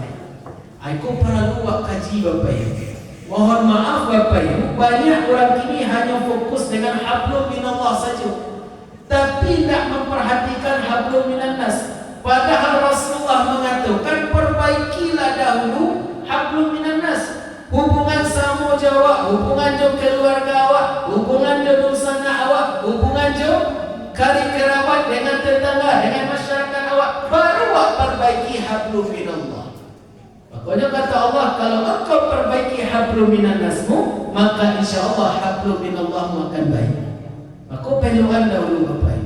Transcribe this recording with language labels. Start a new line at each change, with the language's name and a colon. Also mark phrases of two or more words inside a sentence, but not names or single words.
Indonesian: Aku perlu kaji Bapak Ibu. Mohon maaf Bapak Ibu, banyak orang kini hanya fokus dengan
Arabic: hablum minallah
Indonesian: saja, tapi tidak memperhatikan
Arabic: hablum minan nas.
Indonesian: Padahal Rasulullah mengatakan perbaikilah dahulu
Arabic: hablum minan nas,
Indonesian: hubungan sama Jawa,
Minangkabau: hubungan jo keluarga awak, hubungan jo dosana awak, hubungan jo kari kerabat
Indonesian: dengan tetangga, dengan masyarakat awak, baru awak perbaiki
Arabic: hablum minallah.
Indonesian: Makanya kata Allah, kalau engkau perbaiki
Arabic: hablum minan nasmu,
Indonesian: maka insyaallah
Arabic: hablum minallah
Indonesian: akan baik. Maka peluang dahulu Bapak Ibu.